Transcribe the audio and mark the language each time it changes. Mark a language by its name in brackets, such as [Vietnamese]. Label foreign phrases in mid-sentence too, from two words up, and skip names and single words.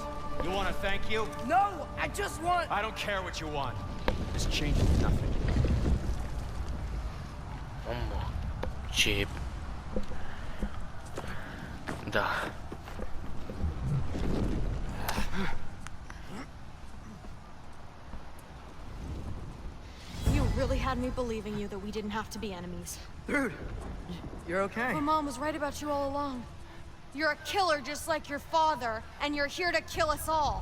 [English] You want to thank you? No, I just want... I don't care what you want. This changes nothing. [Romanian] Mamă, ce... Da. [English] You really had me believing you that we didn't have to be enemies. Dude, you're okay. But Mom was right about you all along. You're a killer just like your father, and you're here to kill us all.